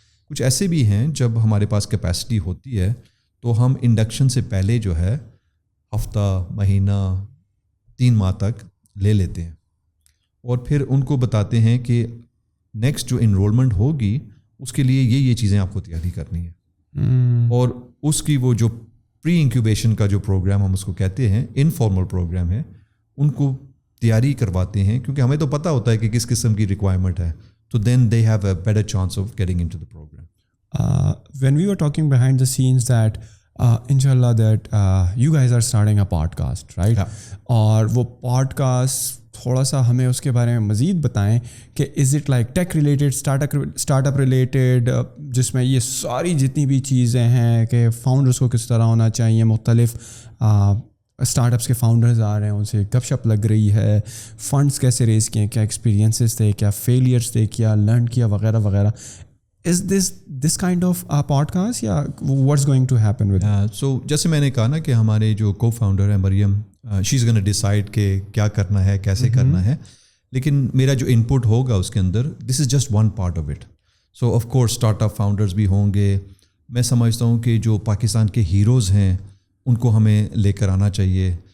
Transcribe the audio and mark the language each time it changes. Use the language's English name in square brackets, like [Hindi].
[Urdu] کچھ ایسے بھی ہیں جب ہمارے پاس کیپیسٹی ہوتی ہے تو ہم انڈکشن سے پہلے جو ہے ہفتہ, مہینہ, 3 ماہ تک لے لیتے ہیں, اور پھر ان کو بتاتے ہیں کہ نیکسٹ جو انرولمنٹ ہوگی اس کے لیے یہ چیزیں آپ کو تیاری کرنی ہے. اور اس کی وہ جو پری انکیوبیشن کا جو پروگرام ہم اس کو کہتے ہیں, انفارمل پروگرام ہے, ان کو تیاری کرواتے ہیں, کیونکہ ہمیں تو پتہ ہوتا ہے کہ کس قسم کی ریکوائرمنٹ ہے. [English] تو then they have a better chance of getting into the programme. When we were talking behind the scenes that inshallah that you guys are starting a podcast, right? [Urdu] اور وہ podcast تھوڑا سا ہمیں اس کے بارے میں مزید بتائیں کہ is it like take related, start up related, جس میں یہ ساری جتنی بھی چیزیں ہیں کہ فاؤنڈرس کو کس طرح ہونا چاہیے, مختلف اسٹارٹ اپس کے فاؤنڈرز آ رہے ہیں, ان سے گپ شپ لگ رہی ہے, فنڈس کیسے ریز کیے, کیا ایکسپیرینسز تھے, کیا فیلیئرس تھے, کیا لرن کیا وغیرہ وغیرہ. [English] Is this kind of a podcast یا what's going to happen with it? [Urdu] So جیسے میں نے کہا نا کہ ہمارے جو کو فاؤنڈر ہیں مریم, [English] she is gonna decide [Urdu] کہ کیا کرنا ہے, کیسے کرنا ہے, لیکن میرا جو ان پٹ ہوگا اس کے اندر [English] This is just one part of it. [Urdu] So of course start up founders بھی ہوں گے. میں سمجھتا ہوں کہ جو پاکستان کے ہیروز ہیں ان کو ہمیں لے کر آنا چاہیے.